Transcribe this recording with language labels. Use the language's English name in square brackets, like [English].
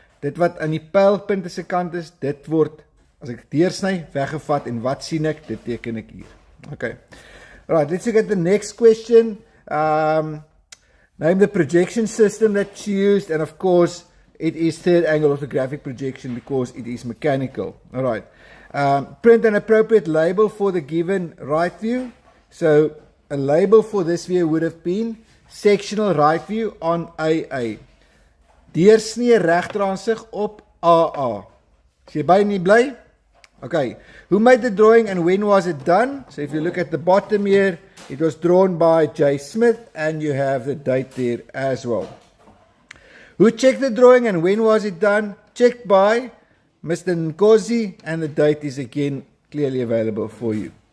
[Afrikaans] Dit wat aan die pylpunte se kant is, dit word as ek deursny weggevat en wat sien ek? Dit teken ek hier. Okay. [English] Right, let's look at the next question. Name the projection system that's used, and of course it is third angle orthographic projection because it is mechanical. All right. Print an appropriate label for the given right view. So a label for this view would have been sectional right view on AA. [Afrikaans] Deursnee regteraansig op AA. Is jy by nie bly? Okay. [English] Who made the drawing and when was it done? So if you look at the bottom here, it was drawn by J. Smith and you have the date there as well. Who checked the drawing and when was it done? Checked by Mr. Nkosi and the date is again clearly available for you.